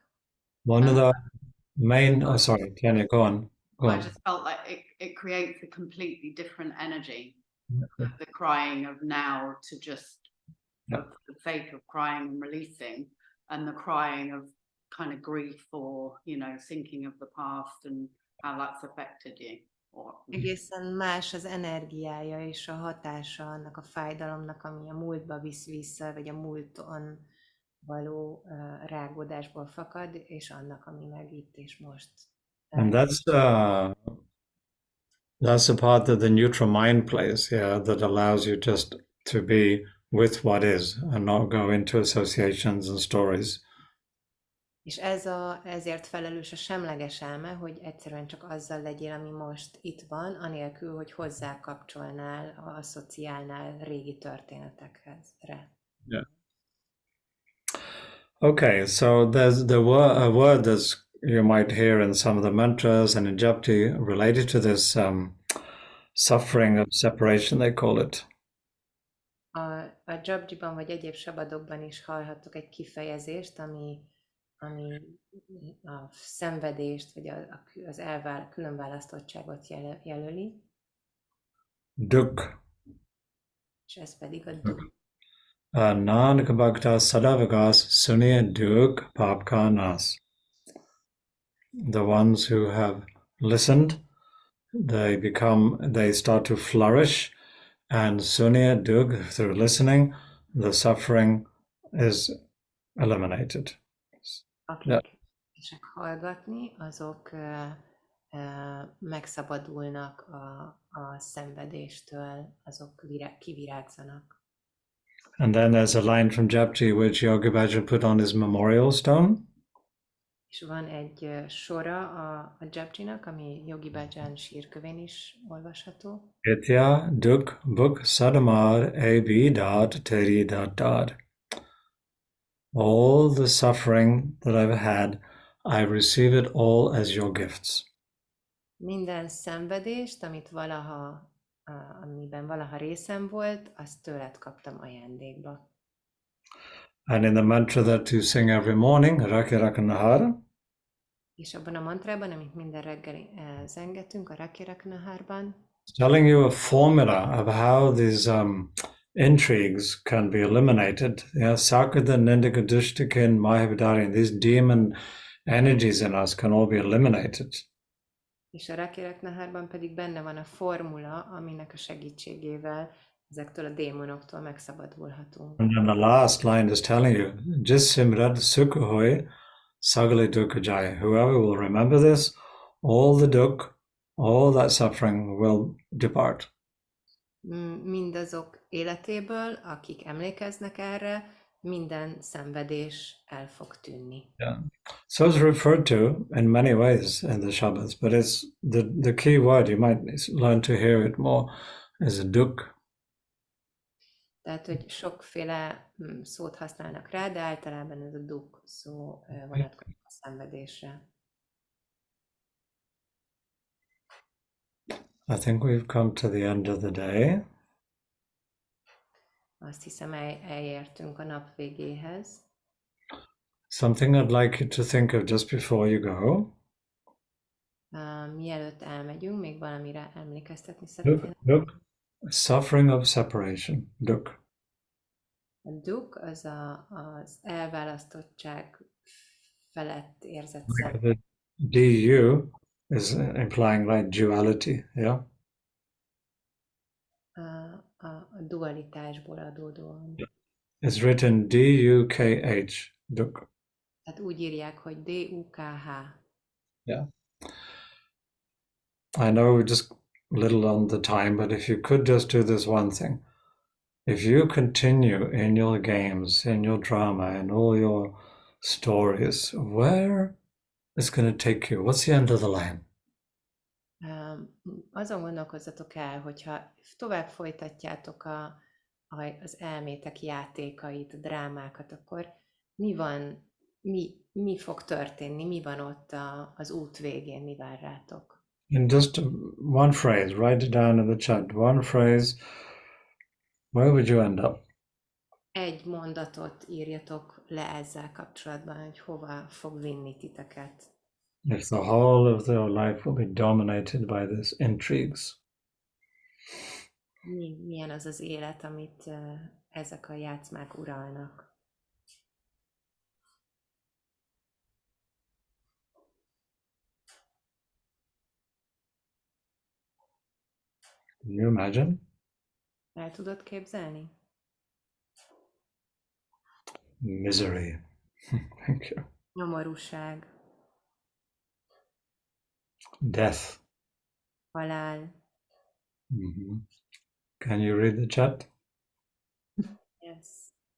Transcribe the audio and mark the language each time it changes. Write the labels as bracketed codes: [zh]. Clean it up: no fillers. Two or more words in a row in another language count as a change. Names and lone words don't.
[en] One of the main, sorry, Tanya, go on. Go I on. just felt like it creates a completely different energy of the crying of now to just Yeah. of the faith of crying and releasing, and the crying of kind of grief or, you know, thinking of the past and how that's affected you. [hu] Egészen más az energiája és a hatása annak a fájdalomnak, ami a múltba visz vissza, vagy a múlton való rágódásból fakad, és annak, ami meg itt és most. [en] And that's the part that the neutral mind plays, yeah, that allows you just to be with what is and not go into associations and stories. [hu] És ezért felelős a semleges elme, hogy egyszerűen csak azzal legyél, ami most itt van, anélkül, hogy hozzá kapcsolnál, asszociálnál régi történetekhez. [en] Yeah. Okay, so there's a word that you might hear in some of the mantras and in Japji related to this suffering of separation, they call it. [hu] A Japjiban vagy egyéb sabadokban is hallhattok egy kifejezést, ami a szenvedést, vagy az különválasztottságot jelöli. Dukh. És ez pedig a dukh. [pa] ਨਾਨਕ ਭਗਤਾ ਸਦਾ ਵਿਗਾਸੁ ਸੁਣਿਐ ਦੂਖ ਪਾਪ ਕਾ ਨਾਸੁ. [en] The ones who have listened, they start to flourish, and [pa] ਸੁਣਿਐ ਦੂਖ, [en] through listening, the suffering is eliminated. [hu] Akik csak hallgatni, azok megszabadulnak a szenvedéstől, azok kivirágzanak. [en] And then there's a line from Japji which Yogi Bhajan put on his memorial stone. [hu] És van egy sora a Japjinak, ami Yogi Bhajan sírkövén is olvasható. [pa] ਏਤੇ ਦੁਖ ਭੁਖ ਸਦ ਮਾਰ ਏਹਿ ਭਿ ਦਾਤਿ ਤੇਰੀ ਦਾਤਾਰ. [en] All the suffering that I've had, I receive it all as your gifts. [hu] Minden szenvedést, amiben valaha részem volt, azt tőled kaptam ajándékba. [en] And in the mantra that you sing every morning, Rakhi Rakhanahara, [hu] És abban a mantrában, amit minden reggel zengetünk, a Rakhi Rakhanahárban, [en] it's telling you a formula of how these intrigues can be eliminated. Yeah, [pa] ਸਾਕਤ ਨਿੰਦਕ ਦੁਸਟ ਖਿਨ ਮਾਹਿ ਬਿਦਾਰੇ, [en] these demon energies in us can all be eliminated. [hu] És a Rakhi Rakhanahárban pedig benne van a formula, aminek a segítségével ezektől a démonoktól megszabadulhatunk. [en] And then the last line is telling you, [pa] ਜਿਸੁ ਸਿਮਰਤ ਸੁਖੁ ਹੋਇ ਸਗਲੇ ਦੂਖ ਜਾਹਿ. [en] Whoever will remember this, all the dukh, all that suffering will depart. [hu] Mindazok életéből, akik emlékeznek erre, minden szenvedés el fog tűnni. [en] Yeah. So it's referred to in many ways in the Shabbats, but it's the key word, you might learn to hear it more, is a dukh. [hu] Tehát, hogy sokféle szót használnak rá, de általában ez a dukh szó vonatkozik a szenvedésre. [en] I think we've come to the end of the day. [hu] Azt hiszem, elértünk a nap végéhez. [en] Something I'd like you to think of just before you go. [hu] Mielőtt elmegyünk, még valamire emlékeztetni szeretnék. [en] Dukh, suffering of separation, dukh. [hu] A dukh az az elválasztottság felett érzett [en] The du is implying like duality, yeah? [hu] A dualitásból adódóan. [en] It's written D-U-K-H, dukh. [hu] Tehát úgy írják, hogy D-U-K-H. [en] Yeah. I know we're just a little on the time, but if you could just do this one thing. If you continue in your games, in your drama, in all your stories, where is going to take you? What's the end of the line? [hu] Azon gondolkozzatok el, hogyha tovább folytatjátok az elmétek játékait, a drámákat, akkor mi fog történni, mi van ott az út végén, mi vár rátok? [en] In just one phrase, write it down in the chat. One phrase, where would you end up? [hu] Egy mondatot írjatok le ezzel kapcsolatban, hogy hova fog vinni titeket. [en] If the whole of your life will be dominated by these intrigues. [hu] Milyen az az élet, amit ezek a játszmák uralnak? [en] Can you imagine? [hu] El tudod képzelni? [en] Misery. Thank you. [hu] Nyomorúság, [en] Death. [hu] halál. [en] Can you read the chat? Yes.